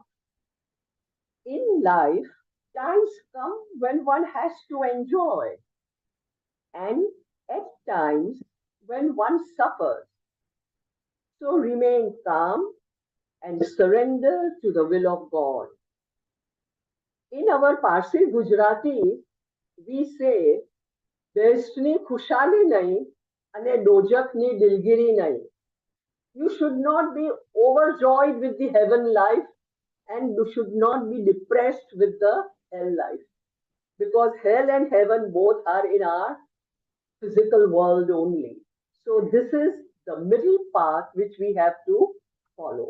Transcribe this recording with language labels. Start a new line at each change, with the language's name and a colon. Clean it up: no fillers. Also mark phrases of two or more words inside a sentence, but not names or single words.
English: In life, times come when one has to enjoy, and at times when one suffers. So remain calm and surrender to the will of God. In our Parsi Gujarati, we say,
Gujarati: બેસ્તની ખુશાલી નહીં, અને દોજખની દિલગીરી નહીં.
English: You should not be overjoyed with the heaven life and you should not be depressed with the hell life. Because hell and heaven both are in our physical world only. So this is the middle path which we have to follow.